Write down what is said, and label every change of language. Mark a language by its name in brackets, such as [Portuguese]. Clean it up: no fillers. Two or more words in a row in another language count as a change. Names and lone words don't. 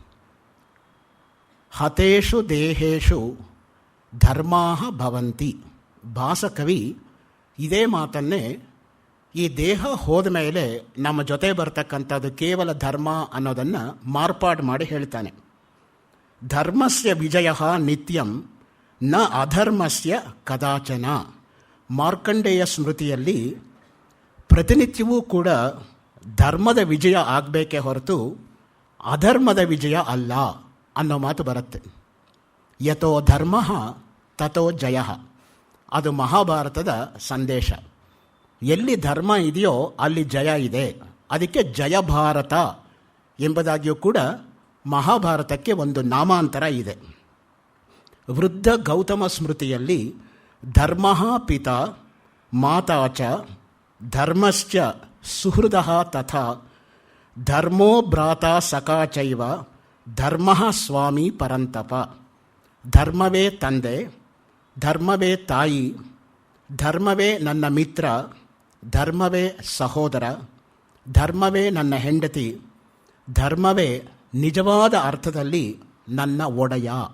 [Sanskrit] ಹತೇಷು ದೇಹೇಶು ಧರ್ಮಾಹ ಭವಂತಿ. [Kannada] ಭಾಸಕವಿ ಇದೇ ಮಾತನ್ನೇ ಈ ದೇಹ ಹೋದ ಮೇಲೆ ನಮ್ಮ ಜೊತೆ ಬರ್ತಕ್ಕಂಥದ್ದು ಕೇವಲ ಧರ್ಮ ಅನ್ನೋದನ್ನು ಮಾರ್ಪಾಡು ಮಾಡಿ ಹೇಳ್ತಾನೆ. [Sanskrit] ಧರ್ಮಸ್ಯ ವಿಜಯ ನಿತ್ಯಂ ನ ಅಧರ್ಮಸ್ಯ ಕದಾಚನ. [Kannada] ಮಾರ್ಕಂಡೇಯ ಸ್ಮೃತಿಯಲ್ಲಿ ಪ್ರತಿನಿತ್ಯವೂ ಕೂಡ ಧರ್ಮದ ವಿಜಯ ಆಗಬೇಕೇ ಹೊರತು ಅಧರ್ಮದ ವಿಜಯ ಅಲ್ಲ ಅನ್ನೋ ಮಾತು ಬರುತ್ತೆ. [Sanskrit] ಯಥೋ ಧರ್ಮ ತಥೋ ಜಯ. [Kannada] ಅದು ಮಹಾಭಾರತದ ಸಂದೇಶ. ಎಲ್ಲಿ ಧರ್ಮ ಇದೆಯೋ ಅಲ್ಲಿ ಜಯ ಇದೆ. ಅದಕ್ಕೆ ಜಯ ಭಾರತ ಎಂಬುದಾಗಿಯೂ ಕೂಡ ಮಹಾಭಾರತಕ್ಕೆ ಒಂದು ನಾಮಾಂತರ ಇದೆ. [Sanskrit] ವೃದ್ಧ ಗೌತಮ ಸ್ಮೃತಿಯಲ್ಲಿ ಧರ್ಮ ಪಿತಾ ಮಾತಾ ಚ ಧರ್ಮಶ್ಚ ಸುಹೃದ ತಥಾ ಧರ್ಮೋ ಭ್ರಾತಾ ಸಖಾ ಚೈವ ಧರ್ಮ ಸ್ವಾಮಿ ಪರಂತಪ. [Kannada] ಧರ್ಮವೇ ತಂದೆ, ಧರ್ಮವೇ ತಾಯಿ, ಧರ್ಮವೇ ನನ್ನ ಮಿತ್ರ, ಧರ್ಮವೇ ಸಹೋದರ, ಧರ್ಮವೇ ನನ್ನ ಹೆಂಡತಿ, ಧರ್ಮವೇ ನಿಜವಾದ ಅರ್ಥದಲ್ಲಿ ನನ್ನ ಒಡೆಯ.